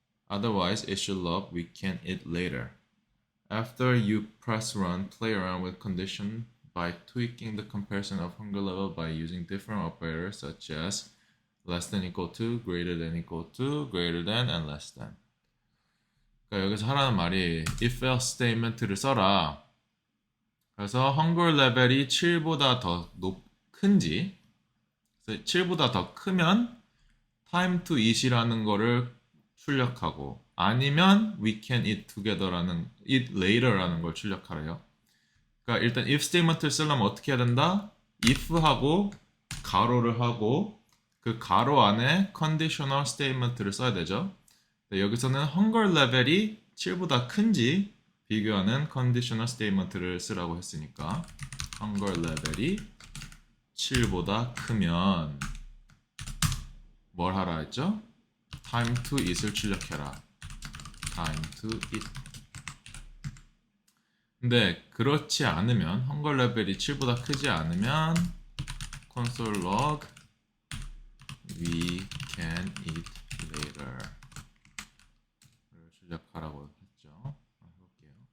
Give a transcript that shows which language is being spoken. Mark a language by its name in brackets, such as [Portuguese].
[English] Otherwise, it should log we can eat later. After you press run, play around with condition by tweaking the comparison of hunger level by using different operators such as less than equal to, greater than equal to, greater than, and less than. [Korean] 그러니까 여기서 하라는 말이 if else statement를 써라. 그래서 hunger level이 7보다 더 큰지 7보다 더 크면 [English] time to eat [Korean] 이라는 거를 출력하고 아니면 [English] we can eat together [Korean] 라는 [English] eat later [Korean] 라는 걸 출력하래요. 그러니까 일단 if statement를 쓰려면 어떻게 해야 된다? if하고 가로를 하고 그 가로 안에 conditional statement를 써야 되죠. 여기서는 hunger level이 7보다 큰지 비교하는 conditional statement를 쓰라고 했으니까 hunger level이 7보다 크면 뭘 하라 했죠? [English] time to eat [Korean] 을 출력해라. [English] time to eat. [Korean] 근데 그렇지 않으면 hunger level이 7보다 크지 않으면 [English] console log we can eat later [Korean] 를 출력하라고 했죠. 해볼게요.